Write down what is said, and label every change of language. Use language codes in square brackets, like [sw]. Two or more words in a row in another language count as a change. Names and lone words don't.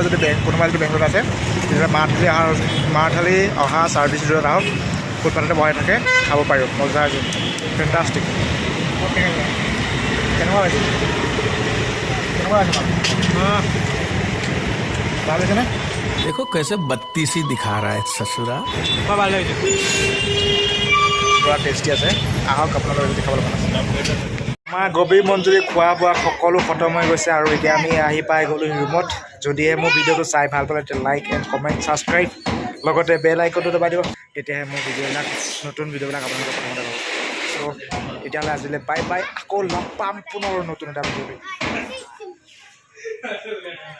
[as] যদি কোনোবা যদি বেংগলত আছে তেতিয়া মাৰথালি অহা ছাৰ্ভিচ দূৰত আহক ফুটপাথতে বহাই থাকে খাব পাৰিব মজা আছে ফেণ্টাষ্টিক কেনেকুৱা লাগিছে ভাল হৈছেনে [hi] देखो कैसे बत्तीसी दिखा रहा है ससुरा [as] ভাল লাগিছে পুৰা টেষ্টি আছে আহক আপোনালোকে যদি খাবলৈ মন আছে আমাৰ গভীৰ মঞ্জুৰি খোৱা বোৱা সকলো খতম হৈ গৈছে আৰু এতিয়া আমি আহি পাই গ'লো ৰুমত যদিহে মোৰ ভিডিঅ'টো চাই ভাল পালে তেতিয়া [en] like and comment subscribe [as] লগতে বেল আইকনটো দবাই দিব তেতিয়াহে মোৰ ভিডিঅ'বিলাক নতুন ভিডিঅ'বিলাক আপোনালোকৰ প্ৰথমতে পাব চ' তেতিয়াহ'লে আজিলৈ [en] bye bye [as] আকৌ লগ পাম পুনৰ নতুন এটা ভিডিঅ'লৈ